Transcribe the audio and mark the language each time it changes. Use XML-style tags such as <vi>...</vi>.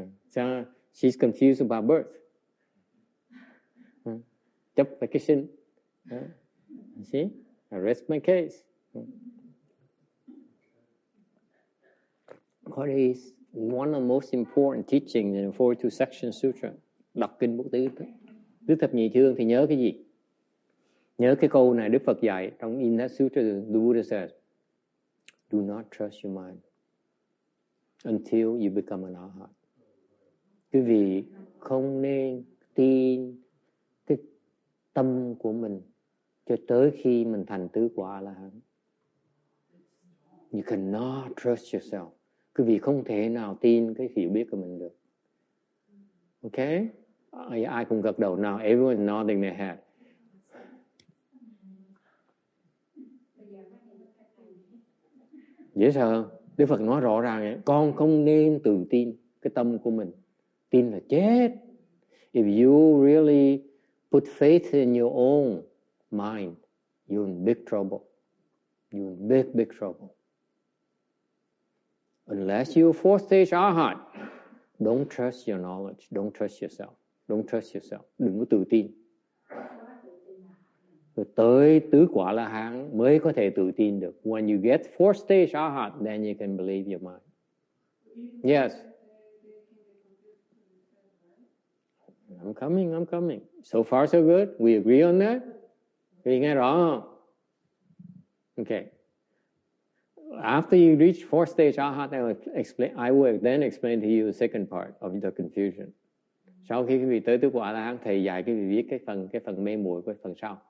<en>So she's confused about birth.</en> <vi>Chấp về cái sinh.</vi> <en>See? I rest my case. What is one of the most important teachings in the 42 section sutra?</en> <vi>Đọc kinh Bố Tứ Thập Nhị Chương thì nhớ cái gì? Nhớ cái câu này Đức Phật dạy trong</vi> <en>in that sutra, the Buddha says, do not trust your mind until you become an arhat.</en> <vi>Quý vị không nên tin cái tâm của mình cho tới khi mình thành tứ quả A-la-hán.</vi> <en>You cannot trust yourself.</en> <vi>Quý vị không thể nào tin cái hiểu biết của mình được. Okay? Ai cũng gật đầu now.</vi> <en>Everyone is nodding their head.</en> <vi>Dễ sợ. Đức Phật nói rõ ràng, con không nên tự tin cái tâm của mình. Tin là chết.</vi> <en>If you really put faith in your own mind, you're in big trouble. You're in big, big trouble. Unless you fourth stage arhat, don't trust your knowledge. Don't trust yourself. Don't trust yourself.</en> <vi>Đừng có tự tin. Rồi tới tứ quả La Hán mới có thể tự tin được.</vi> <en>When you get fourth stage arhat, then you can believe your mind. Yes. I'm coming. So far so good. We agree on that?</en> <vi>Vì nghe rõ không?</vi> <en>Okay. After you reach fourth stage arhat, I will then explain to you the second part of the confusion.</en> <vi>Sau khi quý vị tới tứ quả La Hán, thầy dạy quý vị viết cái phần mê muội của phần sau.</vi>